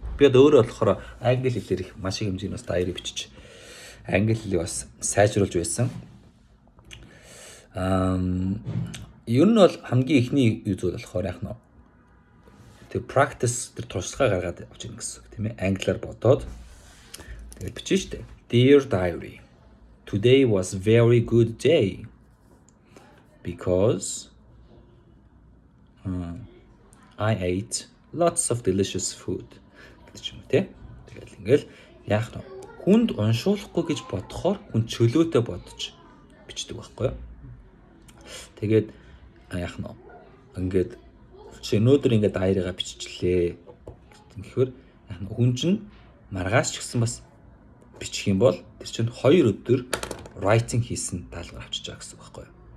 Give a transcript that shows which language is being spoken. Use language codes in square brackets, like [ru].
[mn] Би одоо өөрөө болохоор англи хэлээр их маш их хэмжээний бас diary бичиж англи хэлийг бас сайжруулж байсан. Ер нь бол хамгийн ихний юу зүйл болохоор яах нь тэр practice тэр туршлага гаргаад авч ирнэ гэсэн үг тийм ээ. Англиар бодоод тэгээд бичэн штэ. [en] Dear diary. Today was very good day because I ate lots of delicious food [mn] гэдэг юм тий. Тэгэл ингээл яах нь хүнд уншуулахгүй гэж бодохоор хүн чөлөөтэй бодож бичдэг байхгүй юу. Тэгээд яах нь ингээд чи өнөөдөр ингээд diary-га биччихлээ гэхээр яах нь хүн чинь маргааш ч гэсэн бас бичих юм бол тэр чинь 2 өдөр writing хийсэн даалгавар авчиж байгаа гэсэн үг байхгүй юу.